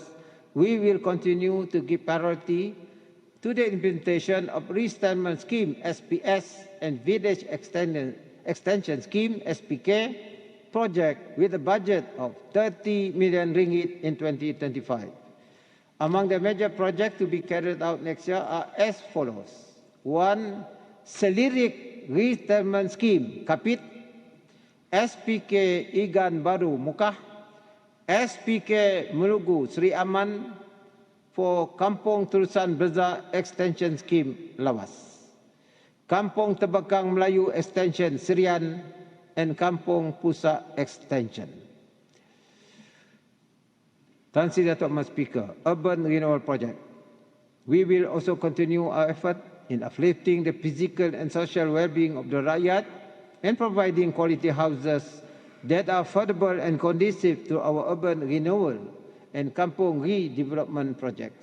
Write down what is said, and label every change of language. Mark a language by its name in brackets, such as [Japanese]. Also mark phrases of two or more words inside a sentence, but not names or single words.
[English] We will continue to give priority to the implementation of resettlement scheme SPS and village extension scheme SPK project with a budget of 30 million ringgit in 2025. Among the major projects to be carried out next year are as follows. 1. Selirik Resettlement Scheme Kapit, SPK Igan Baru Mukah, SPK Melugu Sri Aman for Kampung Terusan Beza Extension Scheme Lawas, Kampung Tebakang Melayu Extension Serian, and Kampung Pusat Extension. Tan Sri Dato' Mas Speaker, Urban Renewal Project. We will also continue our effort in uplifting the physical and social well-being of the rakyat and providing quality houses that are affordable and conducive to our urban renewal and kampung redevelopment projects.